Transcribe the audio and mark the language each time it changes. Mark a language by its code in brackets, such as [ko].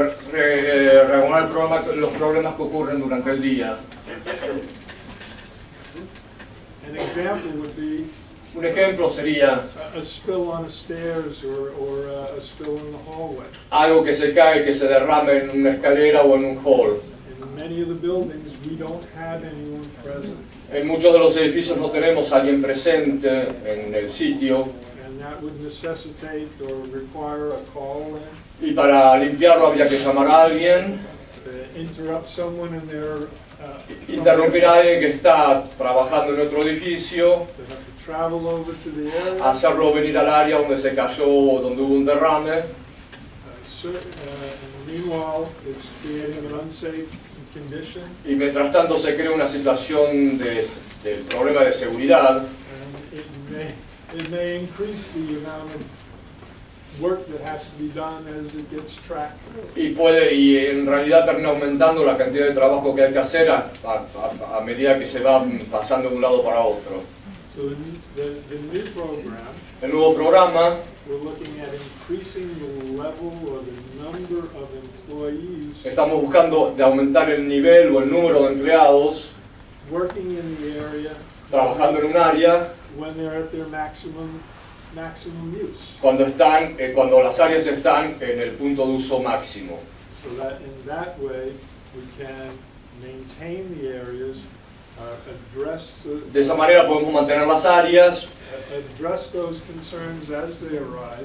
[es] regular los problemas que ocurren durante el día. [en] An example would be [es] Un ejemplo sería [en] a spill on the stairs or a spill in the hallway. [es] algo que se cae, que se derrame en una escalera o en un hall. [en] In many of the buildings, we don't have anyone present, [es] En muchos de los edificios no tenemos a alguien presente en el sitio [en] and that would necessitate or require a call in, [es] y para limpiarlo había que llamar a alguien, [en] interrupt someone in their [es] interrumpir a alguien que está trabajando en otro edificio, [en] they have to travel over to the area. [es] hacerlo venir al área donde se cayó, donde hubo un derrame, [en] And meanwhile, it's creating an unsafe condition, [es] y mientras tanto se crea una situación de problema de seguridad, [en] and it may increase the amount of work that has to be done as it gets tracked. [es] y en realidad termina aumentando la cantidad de trabajo que hay que hacer a medida que se va pasando de un lado para otro. [en] So the new program, [es] El nuevo programa [en] we're looking at increasing the level or the number of employees [es] estamos buscando de aumentar el nivel o el número de empleados [en] working in the area [es] trabajando en un área [en] when they're at their maximum use. [es] cuando las áreas están en el punto de uso máximo. [en] So that in that way, we can maintain the areas, address [es] De esa manera podemos mantener las áreas, [en] address those concerns as they arise.